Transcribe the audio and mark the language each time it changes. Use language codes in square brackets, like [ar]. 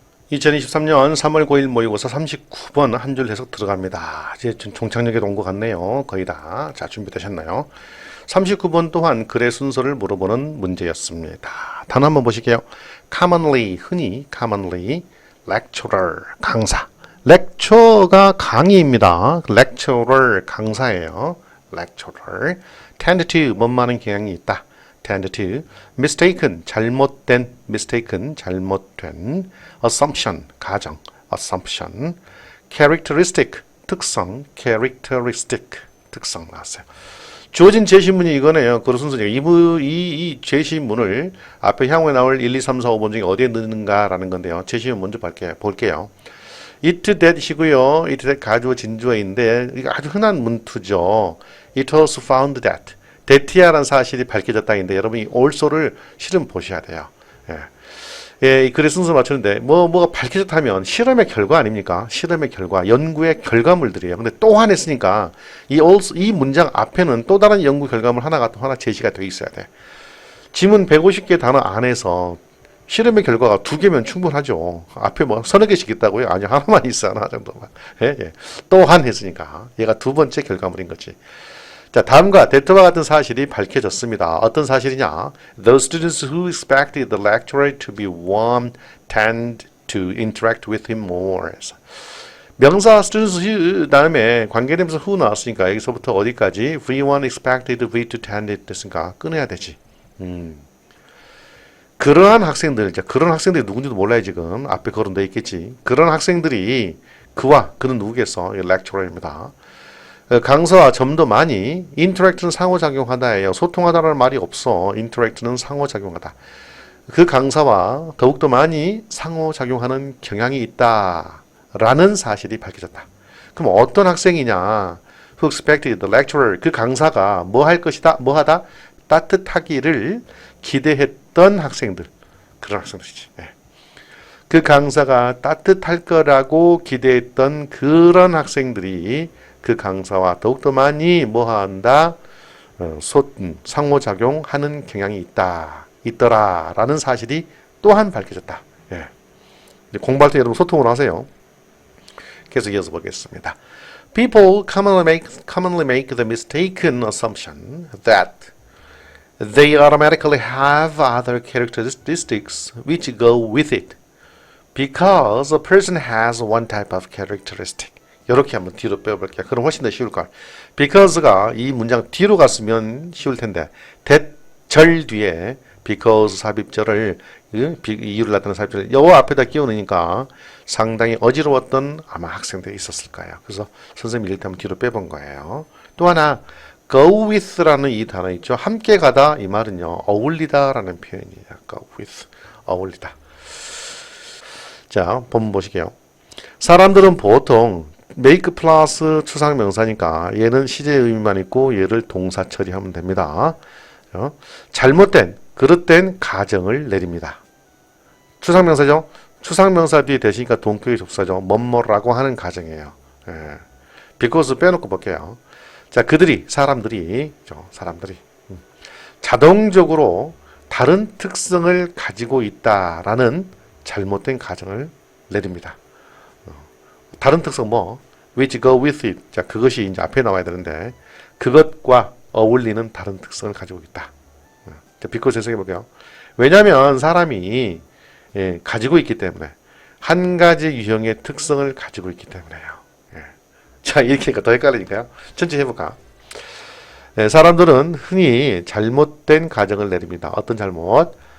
[ko] 2023년 3월 9일 모의고사 39번 한 줄 해석 들어갑니다. 이제 종착역에 온 것 같네요. 거의 다. 자, 준비되셨나요? 39번 또한 글의 순서를 물어보는 문제였습니다. 단어 한번 보실게요. [en] commonly, [ko] 흔히, [en] commonly, lecturer, [ko] 강사. lecture가 강의입니다. lecturer, 강사예요. lecturer. tend to, 뭔 경향이 있다. [en] tend to, mistaken, [ko] 잘못된, [en] mistaken, 잘못된, assumption, [ko] 가정, [en] assumption, characteristic, 특성, characteristic, [ko] 특성 나왔어요. 주어진 제시문이 이거네요. 그런 순서죠. 이 제시문을 앞에 향후에 나올 1, 2, 3, 4, 5번 중에 어디에 넣는가라는 건데요. 제시문 먼저 볼게요. it that이고요. [en] it that [ko] 가주어 진주어인데 이거 아주 흔한 문투죠. [en] it was found that. [ko] that이라는 사실이 밝혀졌다인데 여러분이 also를 실은 보셔야 돼요. 예, 이 글의 순서 맞추는데 뭐가 밝혀졌다면 실험의 결과 아닙니까? 실험의 결과, 연구의 결과물들이에요. 근데 또한 했으니까 이 문장 앞에는 또 다른 연구 결과물 하나 제시가 되어 있어야 돼. 지문 150개 단어 안에서 실험의 결과가 2개면 충분하죠. 앞에 뭐 서너 개씩 있다고요? 아니, 하나만 있어, 하나 정도만. 예. 또한 했으니까 얘가 두 번째 결과물인 거지. 자, 다음과 that와 같은 사실이 밝혀졌습니다. 어떤 사실이냐? [en] Those students who expected the lecturer to be warm tend to interact with him more. [ko] 명사 students 다음에 관계대명사 who 나왔으니까 여기서부터 어디까지? V1 expected, V2 tended 됐으니까 끊어야 되지. 그러한 학생들, 그런 학생들이 누군지도 몰라요 지금. 앞에 거론되어 있겠지. 그런 학생들이 그는 누구겠어? lecturer입니다. 강사와 좀 더 많이 interact는 상호작용하다예요. 소통하다라는 말이 없어. interact는 상호작용하다. 그 강사와 더욱더 많이 상호작용하는 경향이 있다라는 사실이 밝혀졌다. 그럼 어떤 학생이냐? [en] Who expected the lecturer, [ko] 그 강사가 뭐하다? 따뜻하기를 기대했던 학생들. 그런 학생들이지. 그 강사가 따뜻할 거라고 기대했던 그런 학생들이 그 강사와 더욱더 많이 뭐한다? 상호작용하는 경향이 있더라라는 사실이 또한 밝혀졌다. 공부할 때 여러분 소통을 하세요. 계속 이어서 보겠습니다. [en] People commonly make the mistaken assumption that they automatically have other characteristics which go with it because a person has one type of characteristic. [ko] 이렇게 한번 뒤로 빼볼게요. 그럼 훨씬 더 쉬울 걸. Because가 이 문장 뒤로 갔으면 쉬울 텐데 that 절 뒤에 because 삽입절을 이유를 나타내는 삽입절을 요 앞에다 끼워넣으니까 상당히 어지러웠던 아마 학생들이 있었을 거예요. 그래서 선생님이 이럴 때 한번 뒤로 빼본 거예요. 또 하나 [en] go with [ko] 라는 이 단어 있죠. 함께 가다 이 말은요. 어울리다라는 표현이에요. [en] go with [ko] 어울리다. 자, 본문 보시게요. 사람들은 보통 make 플러스 추상명사니까 얘는 시제 의미만 있고 얘를 동사 처리하면 됩니다. 잘못된, 그릇된 가정을 내립니다. 추상명사죠? 추상명사 뒤에 대시니까 동격의 접사죠. 뭐뭐라고 하는 가정이에요. because 빼놓고 볼게요. 자, 사람들이 자동적으로 다른 특성을 가지고 있다라는 잘못된 가정을 내립니다. 다른 특성 [en] which go with it. [ko] 자, 그것이 이제 앞에 나와야 되는데 그것과 어울리는 다른 특성을 가지고 있다. 자, because 해석해 볼게요. 왜냐하면 사람이 가지고 있기 때문에 한 가지 유형의 특성을 가지고 있기 때문에요. 자, 이렇게 하니까 더 헷갈리니까요. 천천히 해볼까? 사람들은 흔히 잘못된 가정을 내립니다. 어떤 잘못?